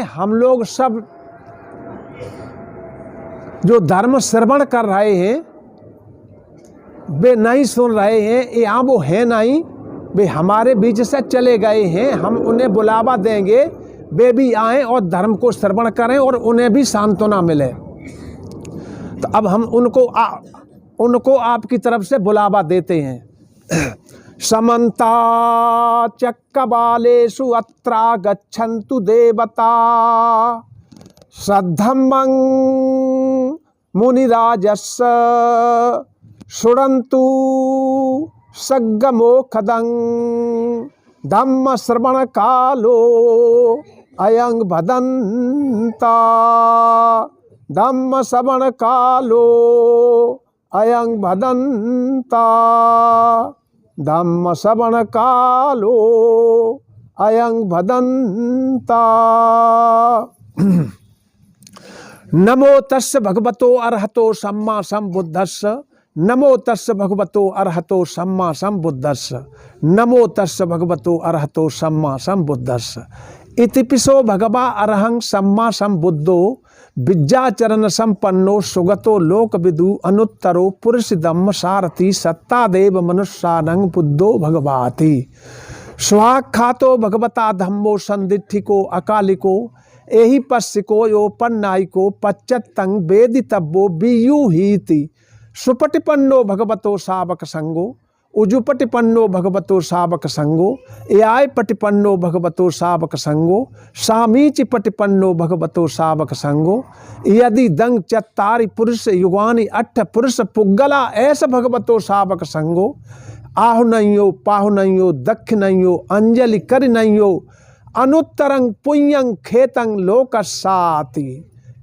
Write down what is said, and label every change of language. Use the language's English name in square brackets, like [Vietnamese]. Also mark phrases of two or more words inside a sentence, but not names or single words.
[Hindi] हम लोग सब जो धर्म श्रवण कर रहे हैं वे नहीं सुन रहे हैं, यहाँ वो है नहीं, वे हमारे बीच से चले गए हैं। हम उन्हें बुलावा देंगे, वे भी आएँ और धर्म को श्रवण करें और उन्हें भी सांत्वना मिले। तो अब हम उनको आपकी तरफ से बुलावा देते हैं। [Pali] समन्ता चक्रवालेषु अत्रा गच्छन्तु देवता सद्धम्मं मुनिराजस्य शृण्वन्तु सग्गमोखदं धम्म श्रवण कालो अयं भदन्ता धम्म श्रवण कालो अयं भदन्ता धम्म श्रवण कालो अयं भदन्ता। नमो तस्य भगवतो अरहतो सम्मा सम्बुद्धस्य। नमो तस्य भगवतो अरहतो सम्मा सम्बुद्धस्य। नमो तस्य भगवतो अरहतो सम्मा सम्बुद्धस्य। इतिपिसो भगवा अरहं सम्मा सम्बुद्धो विद्याचरण संपन्नो सुगतो लोकविदु अनुत्तरो पुरुष धम्म सारथी सत्तादेव मनुष्यानंग बुद्धो भगवाति। स्वाख्यातो भगवता धम्मो संदिठिको अकालिको एहि पश्चिको यो पन्नायिको पच्चत्तं वेदितव्यो वियूहीति। सुपटिपन्नो भगवतो शावक संगो उजुपटिपन्नो भगवतो शावक संगो एआय पटिपन्नो भगवतो शावक संगो सामीचि पटिपन्नो भगवतो शावक संगो यदि दंग चत्तारि पुरुष युगानि अट्ठ पुरुष पुग्गला ऐस भगवतो शावक संगो आहु नयो पाहु नयो दक्ष नयो अंजलि कर नयो अनुत्तरंग पुण्यं खेतं लोकसाति।